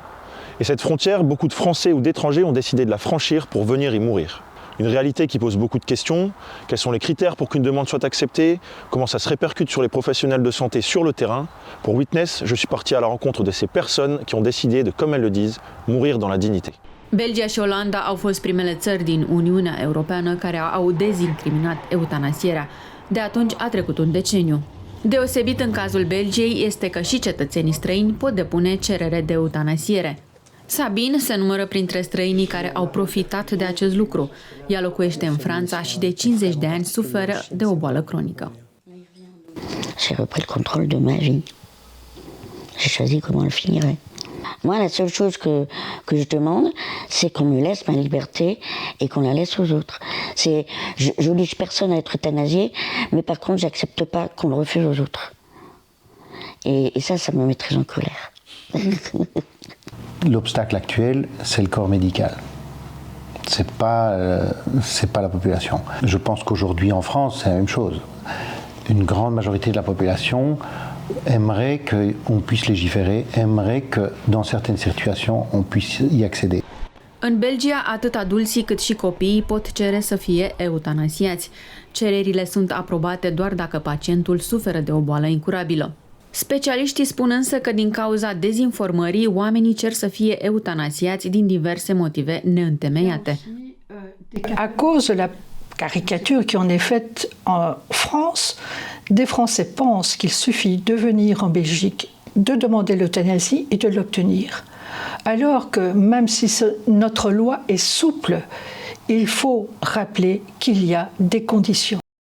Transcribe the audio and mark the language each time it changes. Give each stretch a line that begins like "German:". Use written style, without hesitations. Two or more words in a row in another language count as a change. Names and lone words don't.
French: Et cette frontière, beaucoup de Français ou d'étrangers ont décidé de la franchir pour venir y mourir. Une réalité qui pose beaucoup de questions. Quels sont les critères pour qu'une demande soit acceptée? Comment ça se répercute sur les professionnels de santé sur le terrain? Pour Witness, je suis parti à la rencontre de ces personnes qui ont décidé de, comme elles le disent, mourir dans la dignité.
Romanian: Belgia și Olanda au fost primele țări din Uniunea Europeană care au dezincriminat eutanasierea. De atunci a trecut un deceniu. Deosebit în cazul Belgiei este că și cetățenii străini pot depune cerere de eutanasiere. Sabine se numără printre străinii care au profitat de acest lucru. Ea locuiește în Franța și de 50 de ani suferă de o boală cronică.
French: J'ai repris le contrôle de ma vie. J'ai choisi comment le finirait. Moi, la seule chose que je demande, c'est qu'on me laisse ma liberté et qu'on la laisse aux autres. Je n'oblige personne à être euthanasié, mais par contre, j'accepte pas qu'on le refuse aux autres. Et ça me met très en colère. L'obstacle actuel, c'est le corps médical. C'est pas la population. Je pense qu'aujourd'hui en France, c'est la même chose. Une grande majorité de la population aimerait qu'on puisse légiférer, aimerait que dans certaines situations, on puisse y accéder.
Romanian: În Belgia, atât adulții cât și copiii pot cere să fie eutanasiați. Cererile sunt aprobate doar dacă pacientul suferă de o boală incurabilă. Specialiștii spun însă că din cauza dezinformării, oamenii cer să fie eutanasiați din diverse motive neîntemeiate.
French: À cause de la caricature qui en est faite en France, des Français pensent qu'il suffit de venir en Belgique, de demander l'euthanasie et de l'obtenir. Alors que même si notre loi est souple, il faut rappeler qu'il y a des conditions.